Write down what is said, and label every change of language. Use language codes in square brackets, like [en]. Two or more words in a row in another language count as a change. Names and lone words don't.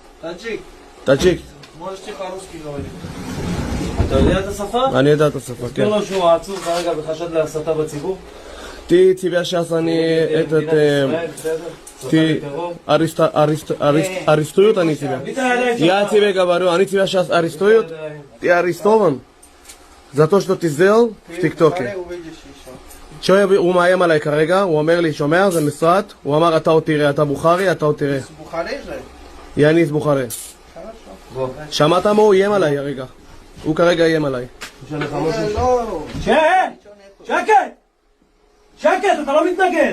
[he] טאג'יק. אתה יודע את השפה? אני יודע את השפה, כן. תסביר לו שהוא עצור כרגע בחשד להסתה בציבור? [ru] Ти сейчас они арестуют они тебя. Я тебе говорю, они тебя сейчас арестуют. Ты арестован за то, что ты сделал в ТикТоке. [he] הוא מאיים עליי כרגע, הוא אומר לי, שומע, זה מסרט, הוא אמר, אתה עוד תראה, אתה בוכרי, אתה עוד תראה. יאניס בוכרי. שמעת מה הוא איים עליי הרגע? הוא כרגע איים עליי. שקט! שקט, אתה לא מתנגד!